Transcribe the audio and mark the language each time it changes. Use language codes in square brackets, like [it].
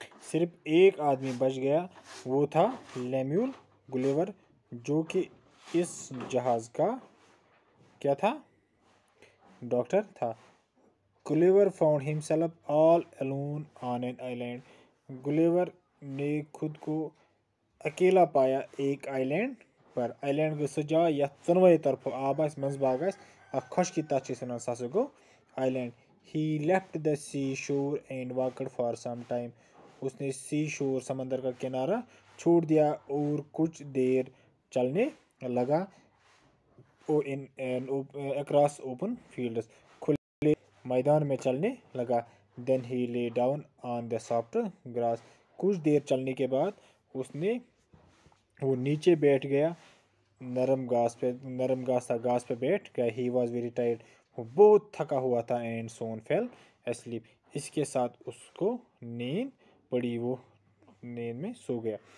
[ur] صرف ایک آدمی بچ گیا وہ تھا لیمیول گلیور جو کہ اس جہاز کا کیا تھا ڈاکٹر تھا. [en] Gulliver found himself all alone on an island. [ur] گلیور نے خود کو اکیلا پایا ایک آئی پر. [ks] آئی گو سۄ جاے یتھ ژۄنوَے طرفو آب آسہِ منٛزٕ باغ آسہِ اکھ خۄشکی تتھ چھِ أسۍ ونان سُہ ہسا گوٚو I. [en] he left the sea shore and walked for some time. [ur] اس نے سی شور سمندر کا کنارہ چھوڑ دیا اور کچھ دیر چلنے لگا اور اکراس اوپن فیلڈز کھلے میدان میں چلنے لگا. [en] then he lay down on the soft grass. [ur] کچھ دیر چلنے کے بعد اس نے وہ نیچے بیٹھ گیا نرم گھاس پہ بیٹھ گیا. [en] he was very tired. [ur] وہ بہت تھکا ہوا تھا [en] And soon fell asleep. [ur] اس کے ساتھ اس کو نیند پڑی وہ نیند میں سو گیا.